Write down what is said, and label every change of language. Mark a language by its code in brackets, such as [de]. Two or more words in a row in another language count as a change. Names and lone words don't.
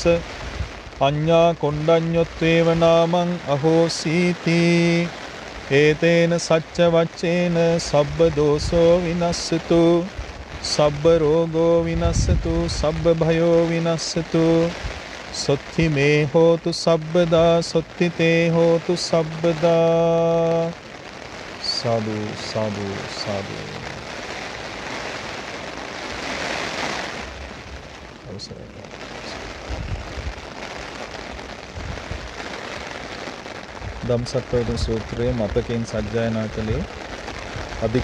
[pi] අඤ්ඤා කොණ්ඩඤ්ඤොත්වේව නාමං අහෝසීති ඒතේන සච්ච වච්චේන සබ්බ දෝසෝ විනස්සතු සබ්බ රෝගෝ විනස්සතු සබ්බ භයෝ විනස්සතු සොත්ති මේ හෝතු සබ්බදා සොත්ති තේ හෝතු සබ්බදා සාදු සාදු සාදු [si] අවසරයි ධම්සක්වේද සූත්‍රයේ මතකයෙන් සජ්ජායනා කළේ අධික